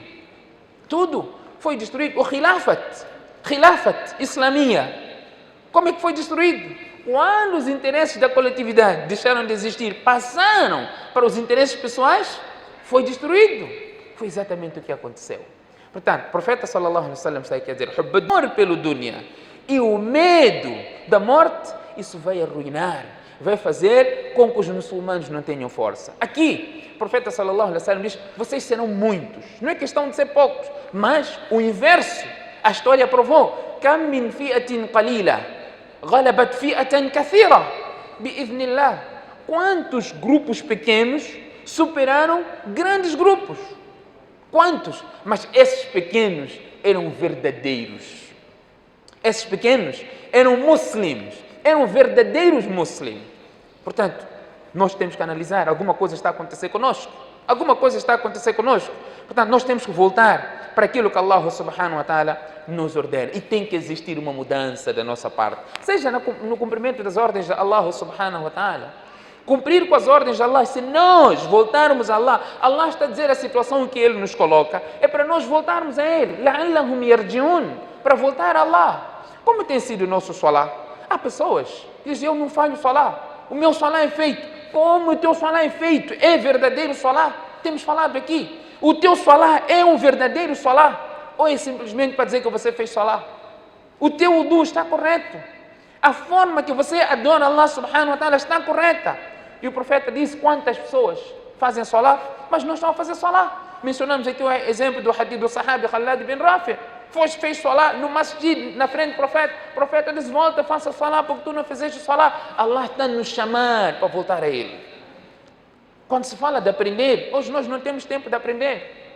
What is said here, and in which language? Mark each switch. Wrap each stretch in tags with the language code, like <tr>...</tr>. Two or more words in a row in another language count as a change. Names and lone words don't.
<pt>Tudo foi destruído. O</pt> <ar>خلافة إسلامية,</ar> <pt>como é que foi destruído? Quando os interesses da coletividade deixaram de existir, passaram para os interesses pessoais, foi destruído. Foi exatamente o que aconteceu. Portanto, o profeta</pt> <ar>صلى الله عليه وسلم</ar> <pt>está aqui a dizer: o amor pelo dunya e o medo da morte, isso vai arruinar vai fazer com que os muçulmanos não tenham força. Aqui, o profeta</pt> <ar>صلى الله عليه وسلم</ar> <pt>diz, vocês serão muitos. Não é questão de ser poucos, mas o inverso. A história provou.</pt> <ar>كم من فئة قليلة غلبت فئة كثيرة بإذن الله.</ar> <pt>Quantos grupos pequenos superaram grandes grupos? Quantos? Mas esses pequenos eram verdadeiros. Esses pequenos eram muslims, eram verdadeiros muslims. Portanto, nós temos que analisar, alguma coisa está a acontecer conosco. Alguma coisa está a acontecer conosco. Portanto, nós temos que voltar para aquilo que Allah</pt> <ar>سبحانه وتعالى</ar> <pt>nos ordena. E tem que existir uma mudança da nossa parte. Seja no cumprimento das ordens de Allah</pt> <ar>سبحانه وتعالى.</ar> <pt>Cumprir com as ordens de Allah. Se nós voltarmos a Allah, Allah está a dizer a situação que Ele nos coloca, é para nós voltarmos a Ele.</pt> <ar>لَعَلَّهُمْ يَرْجِعُونَ,</ar> <pt>para voltar a Allah. Como tem sido o nosso salá? Há pessoas que dizem, eu não falho salá. O meu salá é feito. Como o teu salá é feito? É verdadeiro salá? Temos falado aqui. O teu salá é um verdadeiro salá? Ou é simplesmente para dizer que você fez salá? O teu wudu está correto. A forma que você adora Allah</pt> <ar>سبحانه وتعالى</ar> <pt>está correta. E o profeta disse, quantas pessoas fazem salá, mas não estão a fazer salá. Mencionamos aqui o exemplo do hadith do sahabi Khalad bin Rafi. Fez salá no masjid, na frente do profeta. O profeta disse, volta, faça salá, porque tu não fizeste salá. Allah está a nos chamar para voltar a Ele. Quando se fala de aprender, hoje nós não temos tempo de aprender.</pt>